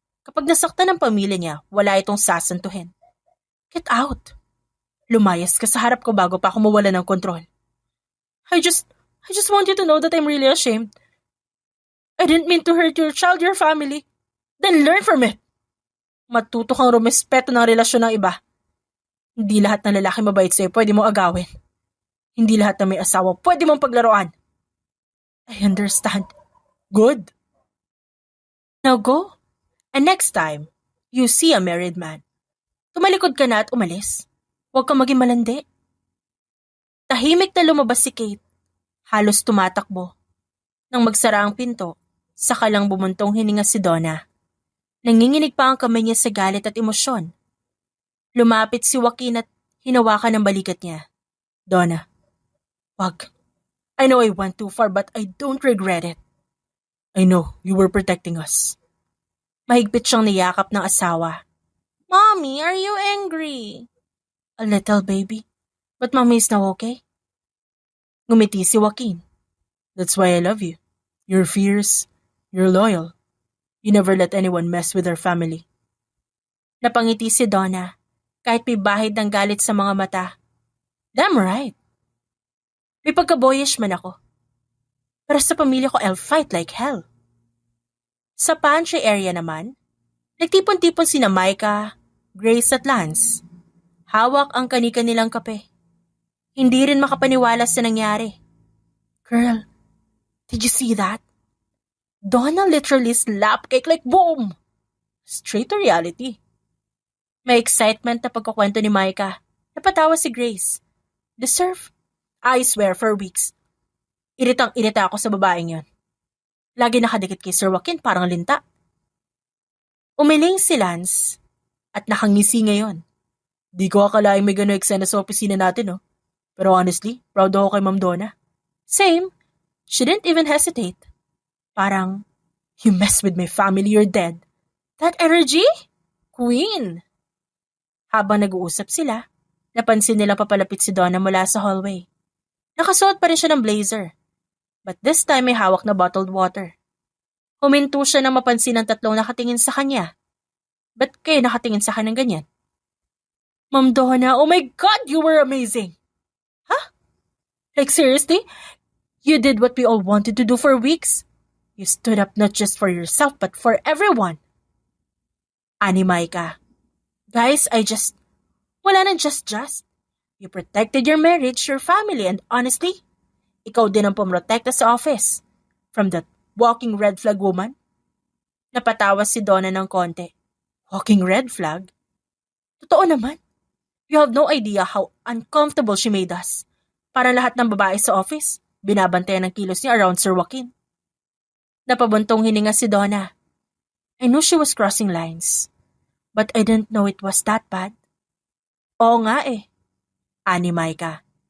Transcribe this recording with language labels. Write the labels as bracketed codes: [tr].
[tl] Kapag nasaktan ng pamilya niya, wala itong sasantuhin. [en] Get out! [tl] Lumayas ka sa harap ko bago pa ako mawala ng kontrol. [en] I just want you to know that I'm really ashamed. I didn't mean to hurt your child, your family. Then learn from it. [tl] Matuto kang rumespeto ng relasyon ng iba. Hindi lahat ng lalaki mabait sa'yo pwede mong agawin. Hindi lahat ng may asawa pwede mong paglaruan. [en] I understand. Good. Now go. And next time, you see a married man. [tl] Tumalikod ka na at umalis. Huwag kang maging malandi. Tahimik na lumabas si Kate. Halos tumatakbo. Nang magsara ang pinto, saka lang bumuntong hininga si Donna. Nanginginig pa ang kamay niya sa galit at emosyon. Lumapit si Joaquin at hinawakan ang balikat niya. Donna, wag. [en] I know I went too far but I don't regret it. I know, you were protecting us. [tl] Mahigpit siyang niyakap ng asawa. [en] Mommy, are you angry? A little, baby. But Mommy is now okay? [tl] Ngumiti si Joaquin. [en] That's why I love you. You're fierce. You're loyal. You never let anyone mess with our family. [tl] Napangiti si Donna, kahit may bahid ng galit sa mga mata. [en] Damn right. [tl] May pagka-boyish man ako. Pero sa pamilya ko, [en] I'll fight like hell. [tl] Sa pantry area naman, nagtipon-tipon sina Micah, Grace at Lance. Hawak ang kani-kanilang kape. Hindi rin makapaniwala sa nangyari. [en] Girl, did you see that? Donna literally slapped Cake like boom! Straight to reality. [tl] May excitement na pagkukwento ni Micah. Napatawa si Grace. [en] Deserve? I swear for weeks. [tl] Iritang-irita ako sa babaeng yon. Lagi nakadikit kay Sir Joaquin parang linta. Umiling si Lance at nakangisi ngayon. Di ko akalaing may gano'y eksena sa opisina natin, no? Pero honestly, proud ako kay Ma'am Donna. Same. [en] She didn't even hesitate. [tl] Parang, [en] you mess with my family, you're dead. That energy? Queen! [tl] Habang nag-uusap sila, napansin nilang papalapit si Donna mula sa hallway. Nakasuot pa rin siya ng blazer. [en] But this time [tl] may hawak na bottled water. Huminto siya nang mapansin ng tatlong nakatingin sa kanya. Ba't kayo nakatingin sa kanya ng ganyan? [en] Ma'am Donna, oh my God, you were amazing! Huh? Like seriously? You did what we all wanted to do for weeks. You stood up not just for yourself but for everyone. [tl] Ani Micah. [en] Guys, [tl] wala nang just. [en] You protected your marriage, your family, and honestly, [tl] ikaw din ang pumrotekta sa office. [en] From that walking red flag woman. [tl] Napatawa si Donna ng konti. [en] Walking red flag? [tl] Totoo naman. [en] You have no idea how uncomfortable she made us. [tl] Para lahat ng babae sa office, binabantayan ng kilos niya around Sir Joaquin. Napabuntong hininga si Donna. [en] I knew she was crossing lines. But I didn't know it was that bad. [tl] Oo nga eh. Ani Micah.